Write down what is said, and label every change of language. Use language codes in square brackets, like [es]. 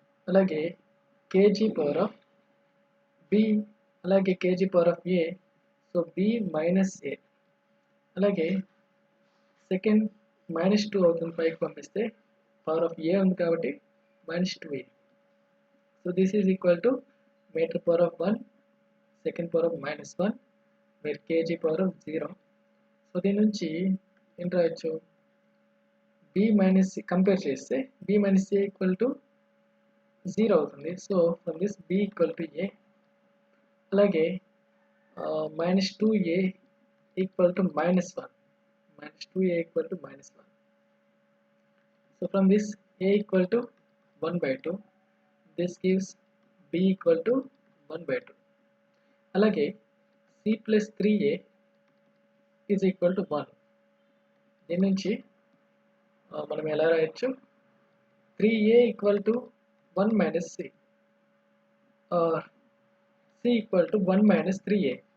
[en] అలాగే kg power of b, అలాగే kg power of a, so b minus a. [te] అలాగే second -2 అవుతుంది, పైకి పంపిస్తే [en] power of a [te] ఉంది కాబట్టి [en] minus 2a. So this is equal to meter power of 1 second power of minus 1 where kg power of 0. So [te] దీని నుంచి ఏం రాయొచ్చు, [en] b minus compare చేస్తే b minus a equal to 0 అవుతుంది. So from this b equal to a. అలాగే minus 2a equal to minus 1, minus 2a equal to minus 1. So from this a equal to 1 by 2. This gives b equal to 1 by 2. అలాగే c plus 3a is equal to 1. [te] దీని నుంచి మనం ఎలా రాయొచ్చు, [en] 3a equal to 1 minus c or c equal to 1 minus 3a.